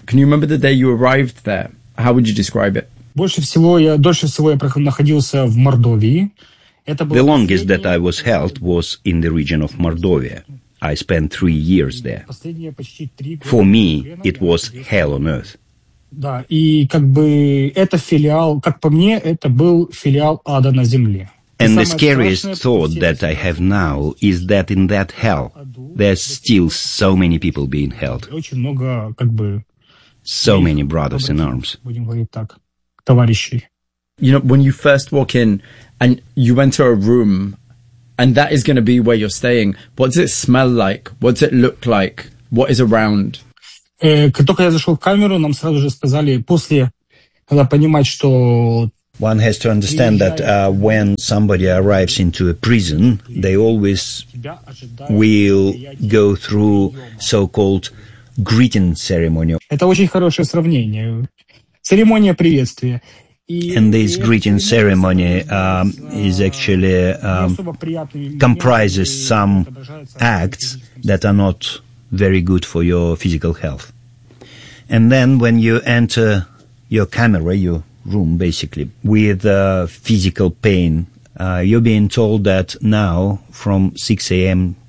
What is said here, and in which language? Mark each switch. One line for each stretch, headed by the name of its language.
English: Can you remember the day you arrived there? How would you describe it? The longest that I was held was in the region of Mordovia. I spent 3 years there. For me, it was hell on earth.
Russian: Да, и как бы это филиал, как по мне, это был филиал ада на земле.
English: And the scariest thought that I have now is that in that hell, there's still so many people being held.
Russian: Очень много, как бы,
English: so many brothers in arms.
Russian: Будем говорить так, товарищи.
English: You know, when you first walk in and you enter a room, and that is going to be where you're staying, what does it smell like? What does it look like? What is around?
Russian: Только я зашел в камеру, нам сразу же сказали, после, надо понимать, что...
English: One has to understand that when somebody arrives into a prison, they always will go through so-called greeting ceremony.
Russian: Это очень хорошее сравнение. Церемония приветствия.
English: And this greeting ceremony is actually comprises some acts that are not very good for your physical health. And then when you enter your camera, your room, basically, with physical pain, you're being told that now, from 6 a.m.